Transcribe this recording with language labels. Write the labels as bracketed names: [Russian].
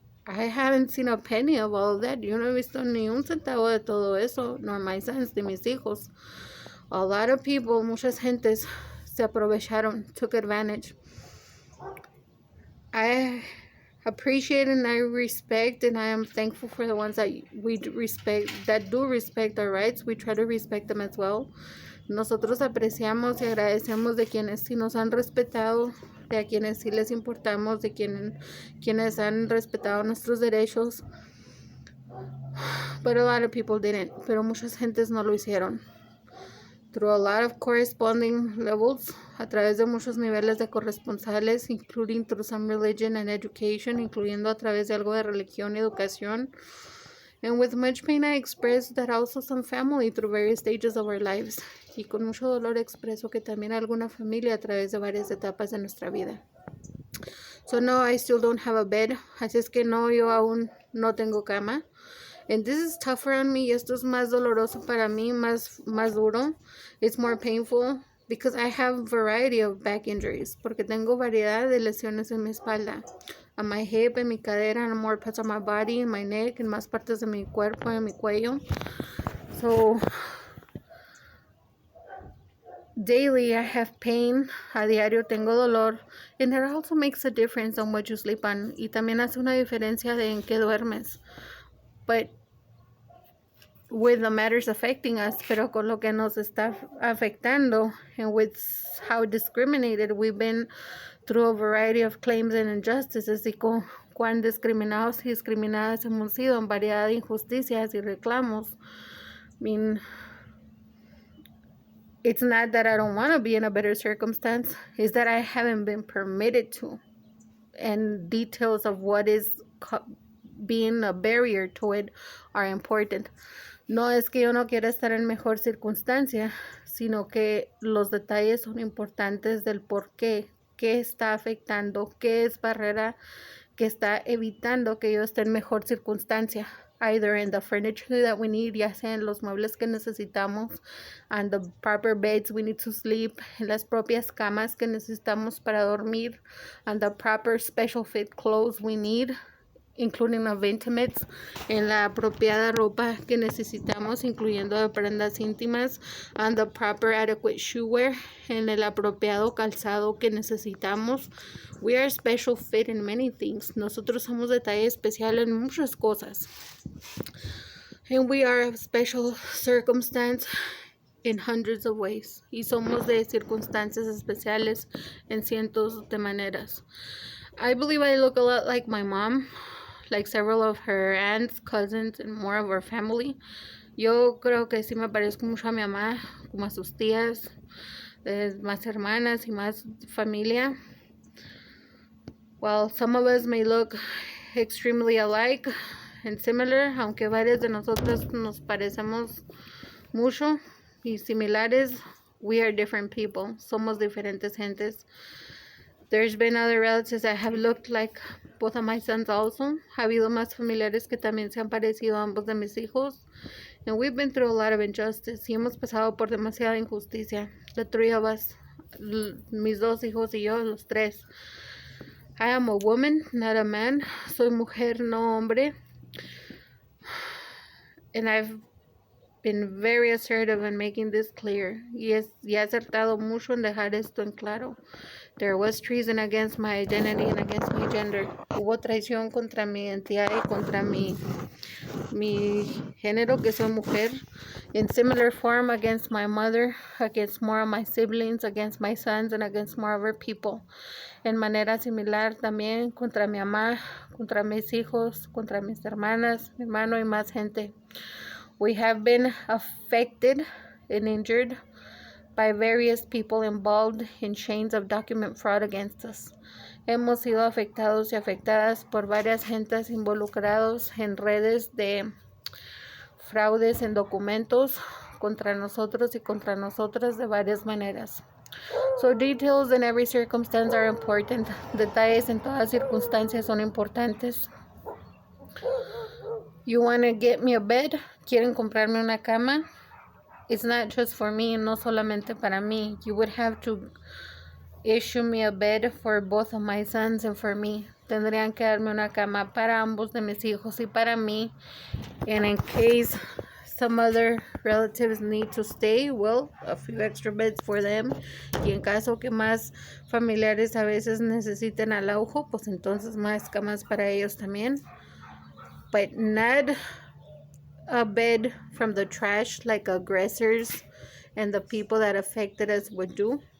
[English] I haven't seen a penny of all of that. [Spanish] Yo no he visto ni un centavo de todo eso, [English] nor my sons, [Spanish] de mis hijos. [English] A lot of people, [Spanish] muchas gentes, se aprovecharon, [English] took advantage. I appreciate and I respect, and I am thankful for the ones that we respect, that do respect our rights. We try to respect them as well. [Spanish] Nosotros apreciamos y agradecemos de quienes sí nos han respetado, de a quienes sí les importamos, de quienes han respetado nuestros derechos. [English] But a lot of people didn't. [Spanish] Pero muchas gentes no lo hicieron. [English] Through a lot of corresponding levels, [Spanish] a través de muchos niveles de corresponsales, [English] including through some religion and education, [Spanish] incluyendo a través de algo de religión y educación. [English] And with much pain I express that also some family through various stages of our lives. [Spanish] Y con mucho dolor expreso que también alguna familia a través de varias etapas de nuestra vida. [English] So no, I still don't have a bed. [Spanish] Así es que no, yo aún no tengo cama. [English] And this is tougher on me. [Spanish] Esto es más doloroso para mí, más duro. [English] It's more painful because I have a variety of back injuries. [Spanish] Porque tengo variedad de lesiones en mi espalda. [English] On my hip, [Spanish] en mi cadera, [English] and more parts of my body, in my neck, [Spanish] en más partes de mi cuerpo, en mi cuello. [English] So, daily I have pain. [Spanish] A diario tengo dolor. [English] And it also makes a difference on what you sleep on. [Spanish] Y también hace una diferencia de en qué duermes. [English] But with the matters affecting us, [Spanish] pero con lo que nos está afectando, [English] and with how discriminated we've been through a variety of claims and injustices, [Spanish] y con cuán discriminados y discriminadas hemos sido en variedad de injusticias y reclamos. [English] I mean, it's not that I don't want to be in a better circumstance, it's that I haven't been permitted to. And details of what is being a barrier to it are important. [Spanish] No es que yo no quiera estar en mejor circunstancia, sino que los detalles son importantes del por qué está afectando, qué es barrera que está evitando que yo esté en mejor circunstancia. [English] Either in the furniture that we need, [Spanish] ya sea en los muebles que necesitamos, [English] and the proper beds we need to sleep, [Spanish] en las propias camas que necesitamos para dormir, [English] and the proper special fit clothes we need, including of intimates, [Spanish] en la apropiada ropa que necesitamos, incluyendo de prendas íntimas, [English] and the proper adequate shoe wear, [Spanish] en el apropiado calzado que necesitamos. [English] We are special fit in many things. [Spanish] Nosotros somos detalle especial en muchas cosas. [English] And we are of special circumstance in hundreds of ways. [Spanish] Y somos de circunstancias especiales en cientos de maneras. [English] I believe I look a lot like my mom, like several of her aunts, cousins, and more of her family. [Spanish] Yo creo que sí me parezco mucho a mi mamá, como a sus tías, más hermanas y más familia. [English] While some of us may look extremely alike and similar, [Spanish] aunque varias de nosotras nos parecemos mucho y similares, [English] we are different people. [Spanish] Somos diferentes gentes. [English] There's been other relatives that have looked like both of my sons also. [Spanish] Ha habido más familiares que también se han parecido a ambos de mis hijos. [English] And we've been through a lot of injustice. [Spanish] Y hemos pasado por demasiada injusticia. [English] The three of us, [Spanish] mis dos hijos y yo, los tres. [English] I am a woman, not a man. [Spanish] Soy mujer, no hombre. [English] And I've been very assertive in making this clear. [Spanish] Y he acertado mucho en dejar esto en claro. [English] There was treason against my identity and against my gender. [Spanish] Hubo traición contra mi identidad y contra mi género, que soy mujer. [English] In similar form against my mother, against more of my siblings, against my sons, and against more of her people. [Spanish] En manera similar también contra mi mamá, contra mis hijos, contra mis hermanas, mi hermano y más gente. [English] We have been affected and injured by various people involved in chains of document fraud against us. [Spanish] Hemos sido afectados y afectadas por varias gentes involucrados en redes de fraudes en documentos contra nosotros y contra nosotras de varias maneras. [English] So details in every circumstance are important. [Spanish] Detalles en todas circunstancias son importantes. [English] You want to get me a bed? [Spanish] ¿Quieren comprarme una cama? [English] It's not just for me, [Spanish] no solamente para mí. [English] You would have to issue me a bed for both of my sons and for me. [Spanish] tendrían que darme una cama para ambos de mis hijos y para mí. [English] And in case some other relatives need to stay, well, a few extra beds for them. [Spanish] Y en caso que más familiares a veces necesiten alaujo, pues entonces más camas para ellos también. [English] But not a bed from the trash like aggressors and the people that affected us would do.